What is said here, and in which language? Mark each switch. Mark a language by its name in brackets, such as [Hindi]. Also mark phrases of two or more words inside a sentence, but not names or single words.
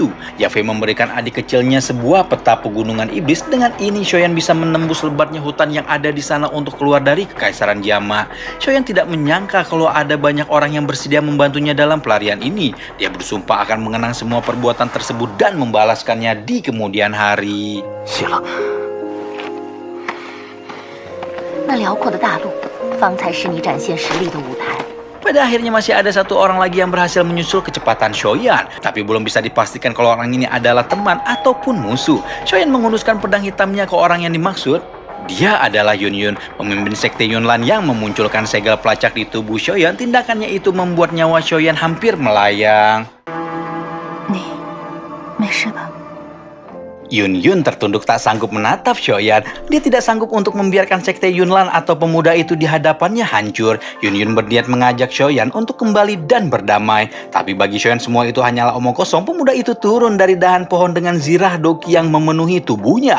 [Indonesian] Yafei memberikan adik kecilnya sebuah peta pegunungan iblis. Dengan ini Xiaoyan bisa menembus lebatnya hutan yang ada di sana untuk keluar dari kekaisaran Yama. Xiaoyan tidak menyangka kalau ada banyak orang yang bersedia membantunya dalam pelarian ini. Dia bersumpah akan mengenang semua perbuatan tersebut dan membalaskannya di kemudian hari. [Chinese] 谢了。那辽阔的大陆，方才是你展现实力的舞台。 [Indonesian] Pada akhirnya masih ada satu orang lagi yang berhasil menyusul kecepatan Xiaoyan, tapi belum bisa dipastikan kalau orang ini adalah teman ataupun musuh. Xiaoyan menghunuskan pedang hitamnya ke orang yang dimaksud. Dia adalah Yun Yun, pemimpin sekte Yunlan yang memunculkan segel pelacak di tubuh Xiaoyan. Tindakannya itu membuat nyawa Xiaoyan hampir melayang. [Chinese] 你没事吧？ [Indonesian] Yun Yun tertunduk tak sanggup menatap Xiaoyan. Dia tidak sanggup untuk membiarkan sekte Yunlan atau pemuda itu di hadapannya hancur. Yun Yun berniat mengajak Xiaoyan untuk kembali dan berdamai. Tapi bagi Xiaoyan semua itu hanyalah omong kosong. Pemuda itu turun dari dahan pohon dengan zirah doki yang memenuhi tubuhnya.